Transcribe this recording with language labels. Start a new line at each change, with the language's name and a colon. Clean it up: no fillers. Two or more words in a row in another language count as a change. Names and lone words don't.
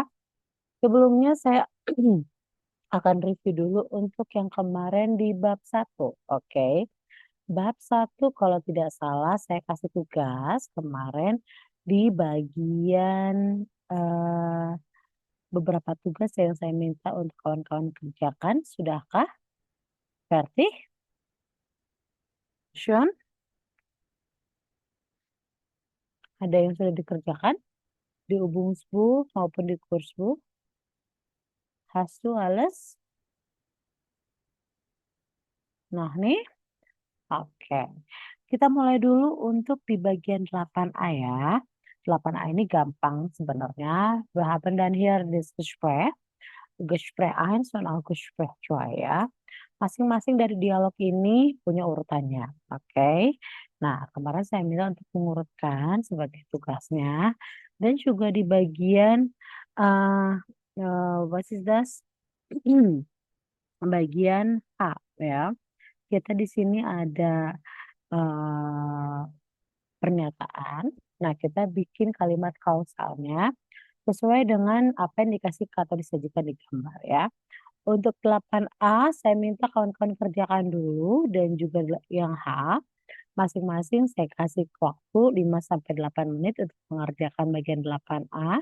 Indonesian: Sebelumnya saya akan review dulu untuk yang kemarin di bab 1. Oke. Bab 1 kalau tidak salah saya kasih tugas kemarin di bagian beberapa tugas yang saya minta untuk kawan-kawan kerjakan. Sudahkah?
German: Fertig? Schon?
Indonesian: Ada yang sudah dikerjakan? Di Übungsbuch maupun di Kursbuch?
German: Hast du alles?
Indonesian: Nah nih, oke. Kita mulai dulu untuk di bagian 8a ya. 8a ini gampang sebenarnya.
German: Wir haben dann hier das Gespräch. Gespräch 1 und auch Gespräch 2 ya.
Indonesian: Masing-masing dari dialog ini punya urutannya. Oke. Nah, kemarin saya minta untuk mengurutkan sebagai tugasnya. Dan juga di bagian uh,
English: what is this?
Indonesian: Bagian A ya. Kita di sini ada eh, pernyataan. Nah, kita bikin kalimat kausalnya sesuai dengan apa yang dikasih atau disajikan di gambar ya. Untuk 8A saya minta kawan-kawan kerjakan dulu dan juga yang H masing-masing saya kasih waktu 5 sampai 8 menit untuk mengerjakan bagian 8A.